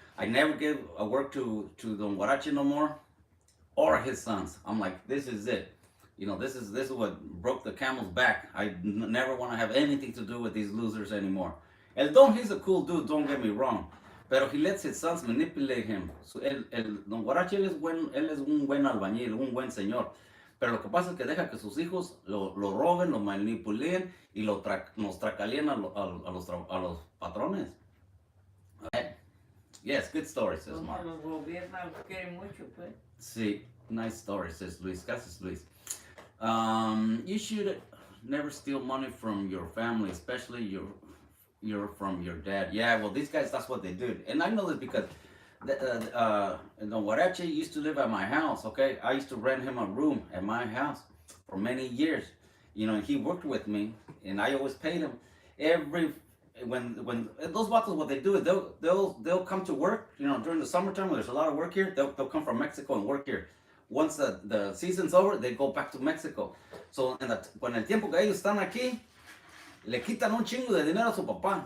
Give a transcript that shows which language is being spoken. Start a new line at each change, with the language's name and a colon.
English: I never gave a work to Don Guarache no more, or his sons. I'm like, this is it. This is what broke the camel's back. I never want to have anything to do with these losers anymore. And he's a cool dude, don't get me wrong.
Spanish: Pero
English: he lets his sons manipulate him. So
Spanish: Don Guarache, él es un buen albañil, un buen señor. Pero lo que pasa es que deja que sus hijos lo roben, lo manipulen y nos tracalien a los patrones.
English: Okay? Yes, good story, says Mark.
Spanish: Los gobiernos quieren mucho, pues. Sí,
English: nice story, says Luis.
Spanish: Gracias,
English: Luis. You should never steal money from your family, especially you're from your dad. Yeah, well, these guys, that's what they do. And I know this because Don Guarache used to live at my house, okay? I used to rent him a room at my house for many years. And he worked with me, and I always paid him. When those vatos, what they do is they'll come to work, during the summertime when there's a lot of work here, they'll come from Mexico and work here. Once the season's over, they go back to Mexico. So
Spanish: cuando el tiempo que ellos están aquí, le quitan un chingo de dinero a su papá.